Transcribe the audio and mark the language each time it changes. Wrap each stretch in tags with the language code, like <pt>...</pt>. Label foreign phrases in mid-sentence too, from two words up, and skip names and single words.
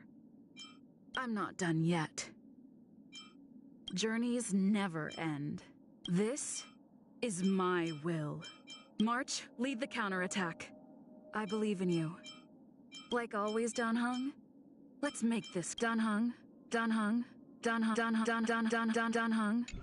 <en>I'm not done yet. Journeys never end. This is my will. March, lead the counterattack. I believe in you. Like always, Dan Heng, let's make this. Dan Heng, Dan Heng, Dan Heng, Dan Heng, Dan Heng.</en>